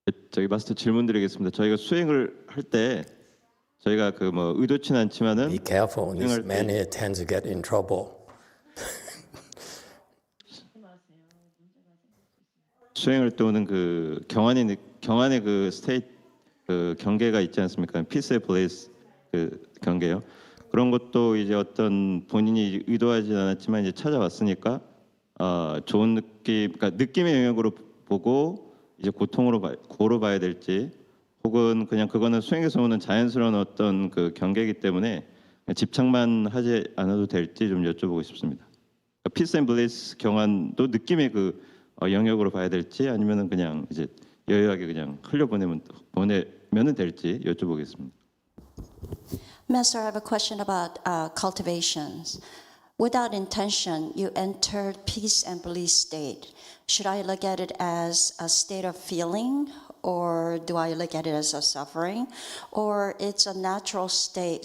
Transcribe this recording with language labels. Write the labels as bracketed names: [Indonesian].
[Korean] 저기 마스터 질문 드리겠습니다. 저희가 수행을 할 때 저희가 그 뭐 의도치는 않지만은 [English] Be careful. This man here tends to get in trouble. [Korean] 수행을 때 오는 그 경안의 그 스테이트 그 경계가 있지 않습니까? 피스의 블레이스 그 경계요. 그런 것도 이제 어떤 본인이 의도하지 않았지만 이제 찾아왔으니까 좋은 느낌, 그러니까 느낌의 영역으로 보고 이제 고로 봐야 될지, 혹은 그냥 그거는 수행에서 오는 자연스러운 어떤 그 경계이기 때문에 집착만 하지 않아도 될지 좀 여쭤보고 싶습니다. 피스 앤 블레이스 경안도 느낌의 그 영역으로 봐야 될지 아니면은 그냥 이제 여유하게 그냥 보내면은 될지 여쭤보겠습니다. [English] Master, I have a question about cultivations. Without intention, you entered peace and bliss state. Should I look at it as a state of feeling, or do I look at it as a suffering, or it's a natural state?